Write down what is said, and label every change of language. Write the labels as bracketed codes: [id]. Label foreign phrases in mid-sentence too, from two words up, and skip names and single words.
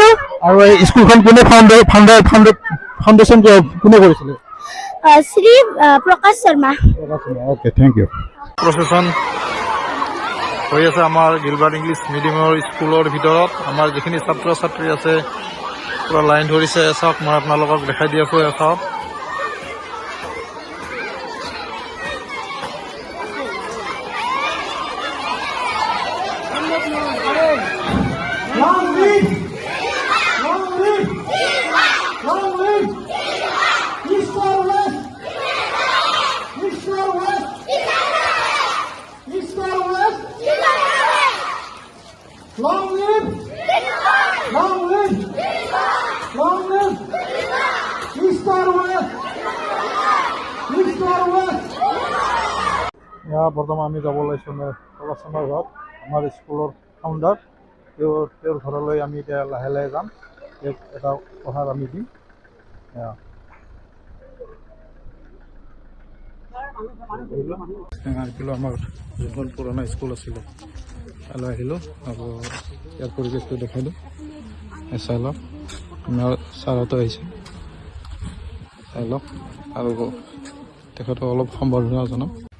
[as] আৰু এই স্কুলখন কোনে ফাউণ্ডেশ্যন কোনে কৰিছিলে শ্ৰী প্ৰকাশ শৰ্মা [en] okay thank you [as] প্ৰচেছন হৈ আছে আমাৰ গিলবাৰ্ট ইংলিছ মিডিয়ামৰ স্কুলৰ ভিতৰত আমাৰ যিখিনি ছাত্ৰ ছাত্ৰী আছে পুৰা লাইন ধৰিছে চাওক মই আপোনালোকক দেখাই দি আছোঁ চাওক [en] Long live! Long live! Long live! East or west? East or west? East or west? Long live! Long live! Long live! East or west? East or west? [as] ইয়াৰ বৰ্তমান আমি যাব ওলাইছোঁ প্ৰকাশনৰ ঘৰত আমাৰ স্কুলৰ ফাউণ্ডাৰ তেওঁৰ ঘৰলৈ আমি এতিয়া লাহে লাহে যাম তেওঁক এটা উপহাৰ আমি দিম আহিলোঁ আমাৰ যোনখন পুৰণা স্কুল আছিলে তালৈ আহিলোঁ আকৌ ইয়াৰ পৰিৱেশটো দেখাই দিওঁ চাই লওক আমাৰ ছাৰহঁতো আহিছে চাই লওক আৰু তেখেতক অলপ সম্বৰ্ধনা জনাম